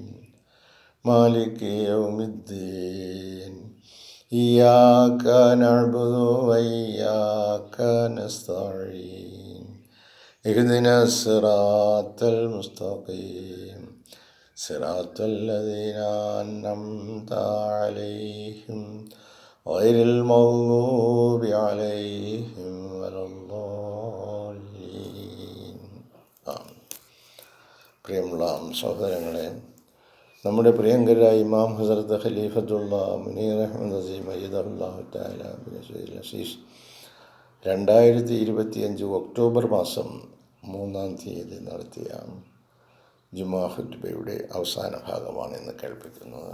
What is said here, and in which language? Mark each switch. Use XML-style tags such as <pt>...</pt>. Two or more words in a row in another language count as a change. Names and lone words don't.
<ar>مالك يوم الدين إياك نعبد وإياك نستعين اهدنا الصراط المستقيم صراط الذين أنعمت عليهم غير المغضوب عليهم ولا الضالين.</ar> <ml>പ്രിയമുള്ള സഹോദരങ്ങളെ, നമ്മുടെ പ്രിയങ്കരായ ഇമാം ഹസ്രത്ത് ഖലീഫത്തുള്ള മുനീർ അഹ്മദ് അസീം</ml> <ar>أيده الله تعالى بنصره العزيز</ar> <ml>2025 ഒക്ടോബർ മാസം 3-ാം തീയതി നടത്തിയ ജുമാ ഖുത്ബയുടെ അവസാന ഭാഗമാണ് ഇന്ന് കേൾപ്പിക്കുന്നത്.</ml>